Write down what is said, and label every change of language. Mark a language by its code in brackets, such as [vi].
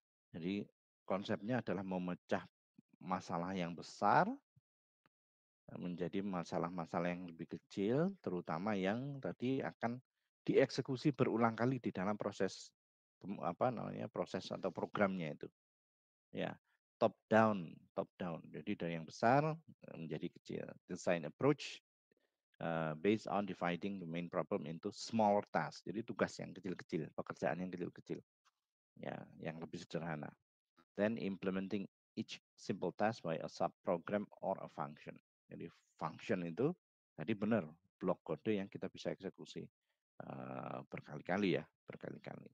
[id] Jadi konsepnya adalah memecah masalah yang besar menjadi masalah-masalah yang lebih kecil, terutama yang tadi akan dieksekusi berulang kali di dalam proses apa namanya, proses atau programnya itu. Ya, top down. Jadi dari yang besar menjadi kecil. [en] Design approach based on dividing the main problem into smaller tasks. [id] Jadi tugas yang kecil-kecil, pekerjaan yang kecil-kecil. Ya, yang lebih sederhana. [en] Then implementing each simple task by a subprogram or a function. [id] Jadi function itu tadi benar blok kode yang kita bisa eksekusi berkali-kali ya, berkali-kali.